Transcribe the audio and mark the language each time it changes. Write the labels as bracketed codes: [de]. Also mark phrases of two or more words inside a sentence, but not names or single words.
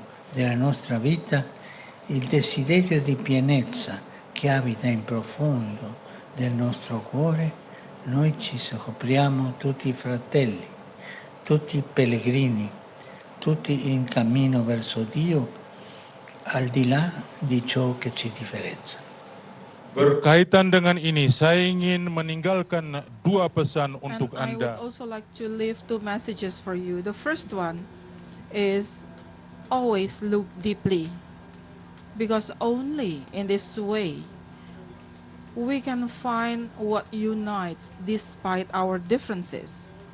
[it] della nostra vita, il desiderio di pienezza che abita in profondo del nostro cuore, noi ci scopriamo tutti fratelli, tutti pellegrini, tutti in cammino verso Dio, al di là di ciò che ci differenzia. [id] Berkaitan dengan ini, saya ingin meninggalkan dua pesan untuk [en] I would [id] Anda. [en] also like to leave two messages for you. The first one is always look deeply, because only in this way we can find what unites despite our differences.